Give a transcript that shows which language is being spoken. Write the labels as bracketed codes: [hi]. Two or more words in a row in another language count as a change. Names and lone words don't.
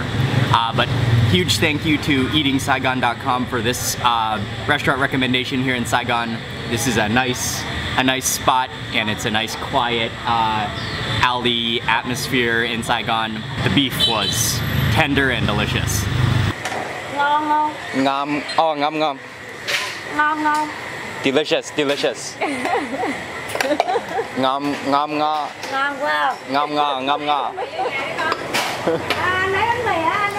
[en] But huge thank you to eatingsaigon.com for this restaurant recommendation here in Saigon. This is a nice spot, and it's a nice quiet alley atmosphere in Saigon. The beef was tender and delicious. [vi] Ngon không? Ngon, oh ngon ngon. Ngon không? [en] Delicious, delicious. [vi] Ngon ngon ngon. Ngon quá. Ngon ngon ngon ngon. Lấy bánh mì á.